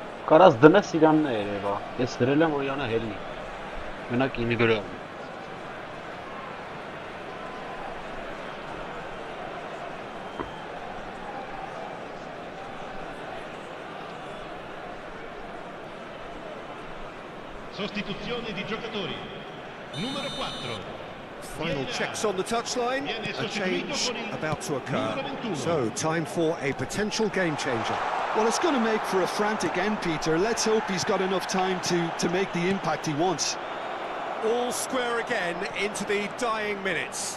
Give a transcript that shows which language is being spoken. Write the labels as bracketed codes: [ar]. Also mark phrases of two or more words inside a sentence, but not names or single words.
[hy] Կարաս դնես իրանն է երևա, ես դրել եմ, որ իրանը հելնի, մենակ ինի վրա։ [it] Sostituzione di giocatori. Numero 4. [en] Final checks on the touchline, a change about to occur. So, time for a potential game changer. Well, it's going to make for a frantic end, Peter. Let's hope he's got enough time to make the impact he wants. All square again into the dying minutes.